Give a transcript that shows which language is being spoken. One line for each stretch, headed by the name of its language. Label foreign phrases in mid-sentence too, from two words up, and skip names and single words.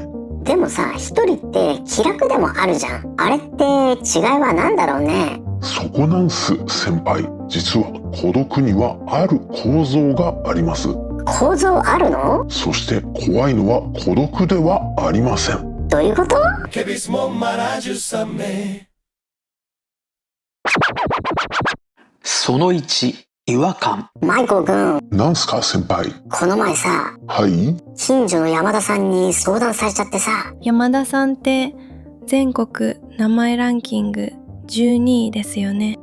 Japanese: でもさ、一人って気楽でもあるじゃん。あれって違いは何だろうね。そこなんす先輩。実は孤独にはある構造があります。構造あるの？そして怖いのは孤独ではありません。どういうこと？ Que mismo marajusame. その1、違和感。マイコくん、なんすか先輩。この前さ、はい近所の山田さんに相談されちゃってさ。山田さんって全国名前ランキング12位ですよね。